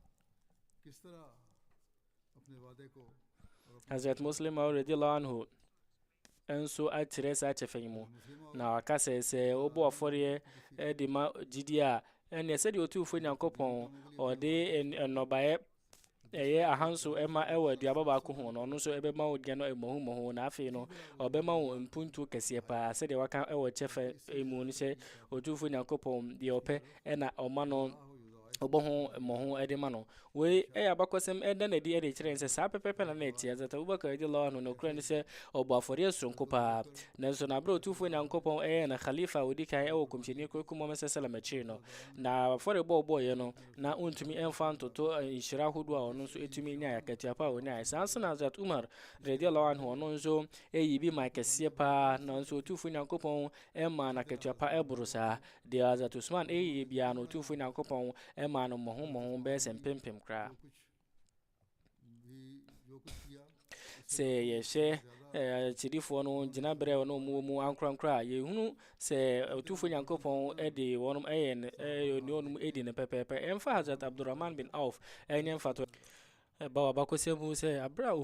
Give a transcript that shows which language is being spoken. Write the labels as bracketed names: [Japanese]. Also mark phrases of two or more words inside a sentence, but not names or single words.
[Akan] Hazrat Muslim [Arabic] radiyallahu anhu [Akan] enso akyerɛ saa kyɛfa mu na waka sɛ wobɔ afɔreɛ de ma gyidi a ɛne sɛdeɛ otumfo nyankopɔn ɔde nnɔbaeɛ ɛyɛ ahanso ɛma ɛwɔ aduaba baako ho no ɔno nso ɛbɛma wo gya no mmɔho na afei no ɔbɛma wo mpuntu kɛseɛ paa sɛdeɛ waka ɛwɔ kyɛfa mu no sɛ otumfo nyankopɔn deɛ ɔpɛ ɛna ɔma no ɔbɔ ho mmɔho ɛde ma no wei ɛyɛ abakɔsɛm ɛda na di ɛde kyerɛ sɛ saa pɛpɛpɛ na ɛte Hazrat Abubakar [Arabic] radiyallahu anhu [Akan] no kura ne sɛ ɔbɔ afɔre sonko paa nanso na abere otumfo nyankopɔn ɛyɛ na khalifa odi kan ɛwɔ komhyɛni kɔkɔ Muhammad [Arabic] sallallahu alaihi wasallam [Akan] na afɔre bɔɔyɛ no na ontumi ɛmfa ntoto nhyira ahodoɔ a ɔno nso ɛtumi nya akatua pa a ɔnya saa nso na Hazrat Umar [Arabic] radiyallahu anhu [Akan] ɔno nso ɛyi bi ma kɛseɛ paa na nso otumfo nyankopɔn ɛma na akatua pa ɛboro saa deɛ Hazrat Usman ɛyi bia no otumfo nyankopɔn ɛma no mmɔho bɛyɛ sɛ mpempem koraa sɛ yɛhyɛ kyirifoɔ no gyina berɛ no mu ankorankora a yɛhunu sɛ otumfo nyankopɔn ɛde wɔnom ɛyɛ ne ɔnom ɛdi ne pɛpɛɛpɛ ɛmfa Hazrat Abdurrahman bin Auf ɛnyɛ mfato ba wabakɔsɛ mu sɛ abere a